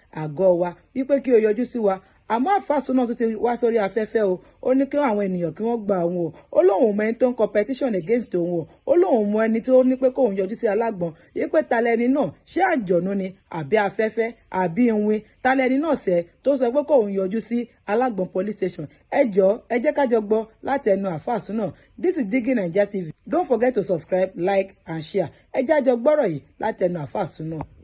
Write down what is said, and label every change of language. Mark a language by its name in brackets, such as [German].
[Yoruba] àgọ́ wa wípé kí o yọjú sí wa àmọ́ àáfàá Súnà tún ti wá sórí afẹ́fẹ́ o ó ní kí àwọn ènìyàn kí wọ́n gba òun o ó lóun mọ ẹni tó ń [English] competition against [Yoruba] òun o ó lóun mọ ẹni tó ní pé kóun yọjú sí alágbọ̀n yìí pé talẹ́ni náà ṣé àjọ̀nú ni àbí afẹ́fẹ́ àbí ìwìn talẹ́ni náà sẹ́ tó sọ pé kóun yọjú sí alágbọ̀n police station ẹ jọ̀ọ́ ẹ jẹ́ ká jọ gbọ́ láti ẹnu àáfàá Súnà. [English] This is Digi Naija TV. Don't forget to subscribe, like and share. [Yoruba] ẹ jẹ́ àjọ gbọ́rọ̀ yìí láti ẹnu àáfàá Súnà.